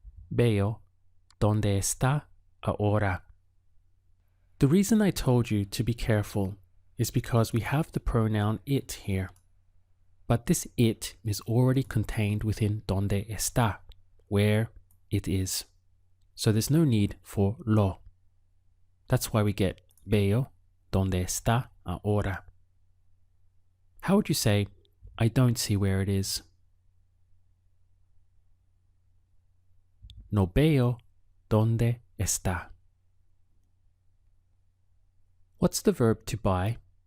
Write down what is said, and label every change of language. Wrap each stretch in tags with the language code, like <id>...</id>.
<es>Veo dónde está ahora.</es> <en>The reason I told you to be careful is because we have the pronoun it here. But this it is already contained within</en> <es>donde está,</es> <en>where it is. So there's no need for lo. That's why we get</en> <es>veo donde está ahora.</es> <en>How would you say, I don't see where it is?</en> <es>No veo donde está.</es> <en>What's the verb to buy?</en>